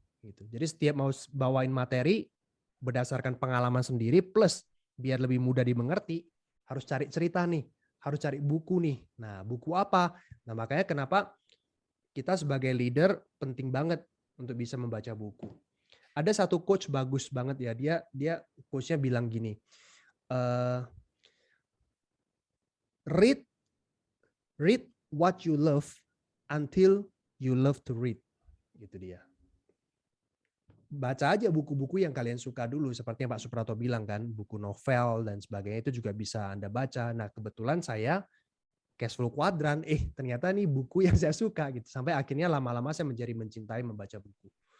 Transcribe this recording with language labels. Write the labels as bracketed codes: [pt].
[id] Gitu. Jadi setiap mau bawain materi, berdasarkan pengalaman sendiri, plus biar lebih mudah dimengerti, harus cari cerita nih. harus cari buku nih. Nah, buku apa? Nah, makanya kenapa kita sebagai leader penting banget untuk bisa membaca buku. Ada satu coach bagus banget ya. Dia coachnya bilang gini, [en] read what you love until you love to read. [id] Gitu dia. Baca aja buku-buku yang kalian suka dulu, seperti yang Pak Suprato bilang kan, buku novel dan sebagainya itu juga bisa Anda baca. Nah, kebetulan saya Cash Flow Quadrant, ternyata nih buku yang saya suka gitu. Sampai akhirnya lama-lama saya menjadi mencintai membaca buku.